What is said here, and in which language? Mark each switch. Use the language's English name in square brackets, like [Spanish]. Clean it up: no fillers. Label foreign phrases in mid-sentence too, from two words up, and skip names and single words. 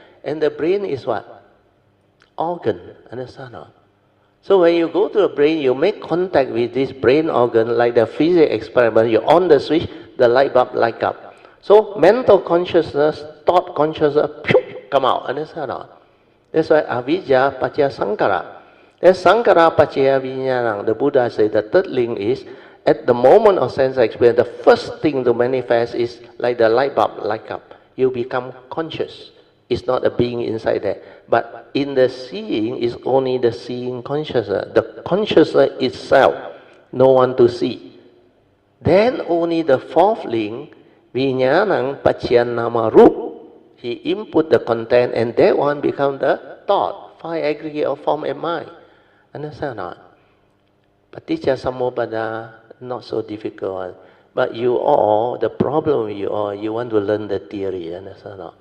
[English] And the brain is what? Organ, understand? So when you go to the brain, you make contact with this brain organ, like the physics experiment, you on the switch, the light bulb light up. So mental consciousness, thought consciousness, come out, understand? That's why [Pali] avijja paccaya sankhara. Then sankhara paccaya vijnana. [English] The Buddha said the third link is, at the moment of sense experience, the first thing to manifest is like the light bulb light up. You become conscious. It's not a being inside there. But in the seeing is only the seeing consciousness. The consciousness itself, no one to see. Then only the fourth link, [Pali] vijnanang paccaya rup. [English] He input the content and that one become the thought, 5 aggregate of form and mind. Understand not? [Pali] Paticca Samuppada, [English] not so difficult. But you all, the problem with you all, you want to learn the theory, understand not?